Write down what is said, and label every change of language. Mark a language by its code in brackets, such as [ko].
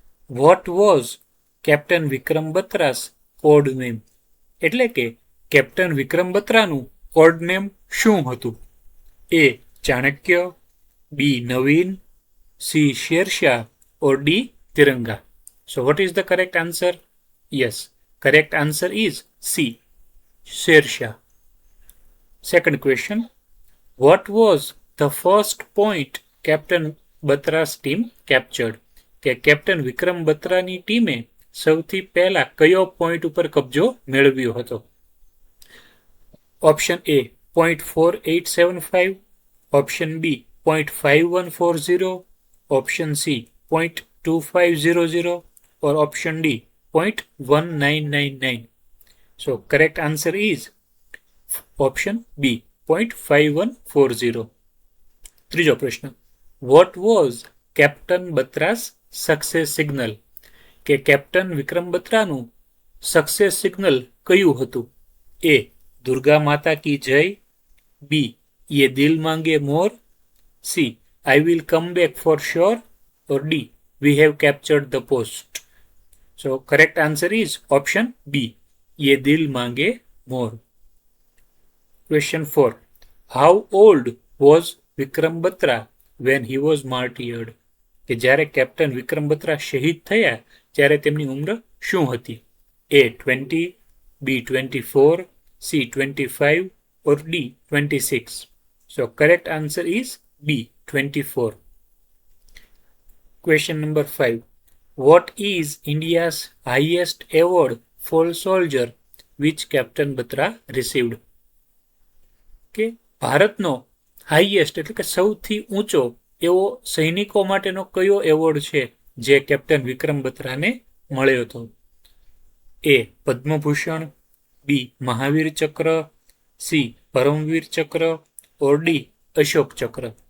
[en] What was Captain Vikram Batra's code name? [gu] એટલે કે captain વિક્રમ બત્રાનું code name શું હતું? A. Chanakya, B. Navin, C. Sher Shah or D. Tiranga. [en] So what is the correct answer? Yes, correct answer is C. Shershaah. Second question. What was the first point Captain Batra's team captured? [gu] કે captain વિક્રમ બત્રાની ટીમે સૌથી પહેલા કયો point ઉપર કબજો મેળવ્યો હતો? Option A point 4875, option B point 5140, option C point 2500 or option D point 1999. [en] So correct answer is option B point 5140. [gu] ત્રીજો પ્રશ્ન. [en] What was Captain Batra's success signal? [gu] કે કેપ્ટન વિક્રમ બત્રાનું સક્સેસ સિગ્નલ કયું હતું? [hi] A. દુર્ગા માતા કી જય, B. યે દિલ માંગે મોર, C. [en] I will come back for sure or D. We have captured the post. So correct answer is option B. [hi] Ye dil mange more. [en] Question 4. How old was Vikram Batra when he was martyred? [gu] કે જ્યારે captain વિક્રમ બત્રા શહીદ થયા ત્યારે તેમની ઉંમર શું હતી? [en] A. 20, B. 24, C. 25 or D. 26. So correct answer is B. 24. Question number 5. What is India's highest award for soldier which Captain Batra received? [gu] કે ભારતનો હાઈએસ્ટ એટલે કે સૌથી ઊંચો એવો સૈનિકો માટેનો કયો એવોર્ડ છે જે કેપ્ટન વિક્રમ બત્રાને મળ્યો હતો? એ પદ્મભૂષણ, બી મહાવીર ચક્ર, સી પરમવીર ચક્ર, ઓર ડી અશોક ચક્ર.